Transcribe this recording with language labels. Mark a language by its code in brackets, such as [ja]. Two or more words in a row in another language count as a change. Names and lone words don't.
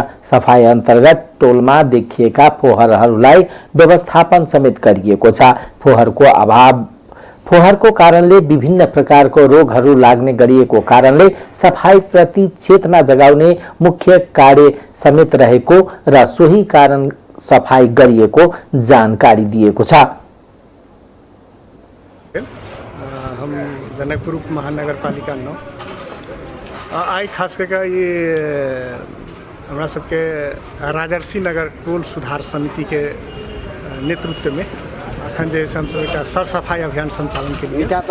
[ne] सफाई अन्तर्गत टोलमा देखिएका फोहरहरूलाई व्यवस्थापन समेत गरिएको छ। फोहरको फोहोरको कारणले विभिन्न प्रकारको रोगहरू लाग्ने गरिएको कारणले सफाई प्रति चेतना जगाउने मुख्य कार्य समेत रहेको र सोही कारण सफाई गरिएको जानकारी दिएको छ। [mai] हम जनकपुर महानगर पालिका 9 आई खास करके ये हमरा सबके राजर्षि नगर टोल सुधार समिति के नेतृत्व में अखन जे हम सब एक सर सफाई अभियान संचालन के लिए